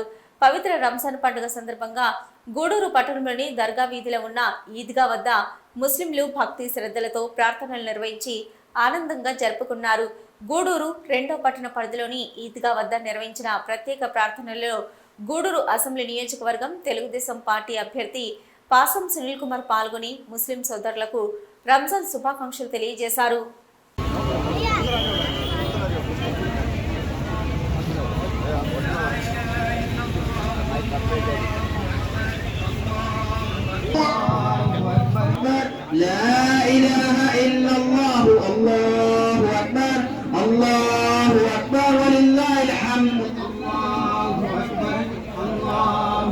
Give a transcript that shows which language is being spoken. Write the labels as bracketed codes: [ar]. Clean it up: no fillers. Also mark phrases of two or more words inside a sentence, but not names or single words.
[te] పవిత్ర రంజాన్ పండుగ సందర్భంగా గూడూరు పట్టణంలోని దర్గా వీధిలో ఉన్న ఈద్గా వద్ద ముస్లింలు భక్తి శ్రద్ధలతో ప్రార్థనలు నిర్వహించి ఆనందంగా జరుపుకున్నారు. గూడూరు 2వ పట్టణ పరిధిలోని ఈద్గా వద్ద నిర్వహించిన ప్రత్యేక ప్రార్థనలలో గూడూరు అసెంబ్లీ నియోజకవర్గం తెలుగుదేశం పార్టీ అభ్యర్థి పాసం సునీల్ కుమార్ పాల్గొని ముస్లిం సోదరులకు రంజాన్ శుభాకాంక్షలు తెలియజేశారు. [ar] لا إله إلا الله الله أكبر الله أكبر ولله الحمد الله أكبر الله